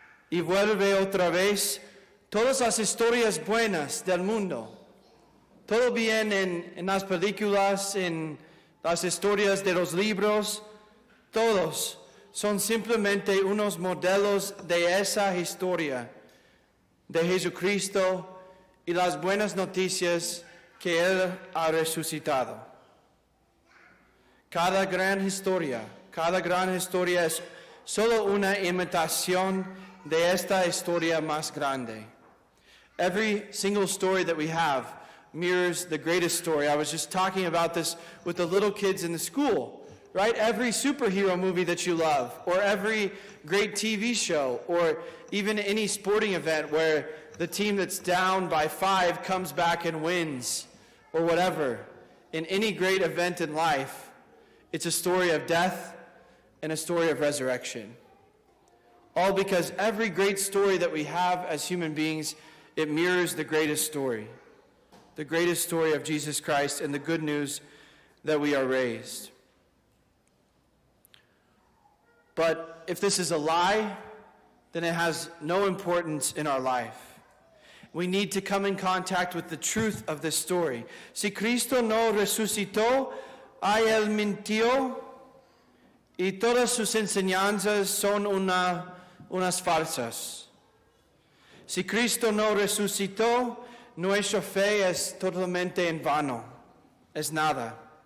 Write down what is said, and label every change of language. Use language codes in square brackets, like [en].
[es] y vuelve otra vez, todas las historias buenas del mundo, todo bien en las películas, en las historias de los libros, todos son simplemente unos modelos de esa historia de Jesucristo y las buenas noticias que Él ha resucitado. Cada gran historia es solo una imitación de esta historia más grande. [en] Every single story that we have mirrors the greatest story. I was just talking about this with the little kids in the school, right? Every superhero movie that you love, or every great TV show, or even any sporting event where the team that's down by 5 comes back and wins, or whatever. In any great event in life, it's a story of death and a story of resurrection. All because every great story that we have as human beings, it mirrors the greatest story of Jesus Christ and the good news that we are raised. But if this is a lie, then it has no importance in our life. We need to come in contact with the truth of this story. [es] Si Cristo no resucitó, Él mintió y todas sus enseñanzas son unas falsas. Si Cristo no resucitó, nuestra fe es totalmente en vano, es nada.